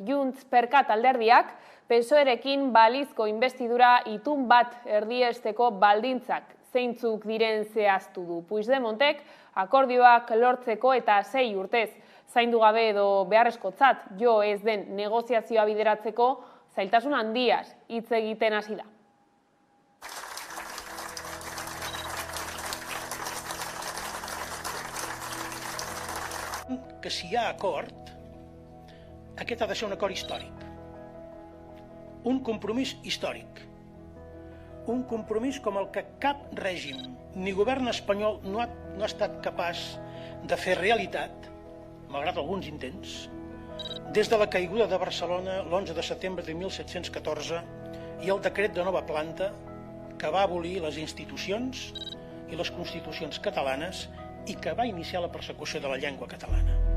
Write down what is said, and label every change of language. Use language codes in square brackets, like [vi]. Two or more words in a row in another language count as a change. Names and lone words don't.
[eu] Junts per Cat alderdiak PSOE-rekin balizko investidura itun bat erdiesteko baldintzak zeintzuk diren zehaztu du. Puigdemontek Akordioak lortzeko eta 6 urtez zaindu gabe edo beharrezkotzat jo ez den negoziazioa bideratzeko zailtasun handiaz hitz egiten hasi da. [ca] Que si hi ha acord, aquest ha de ser un acord històric. Un compromís històric. Un compromís com el que cap règim ni govern espanyol no ha estat capaç de fer realitat, malgrat alguns intents, des de la caiguda de Barcelona l'11 de setembre de 1714 i el decret de nova planta que va abolir les institucions i les constitucions catalanes i que va iniciar la persecució de la llengua catalana.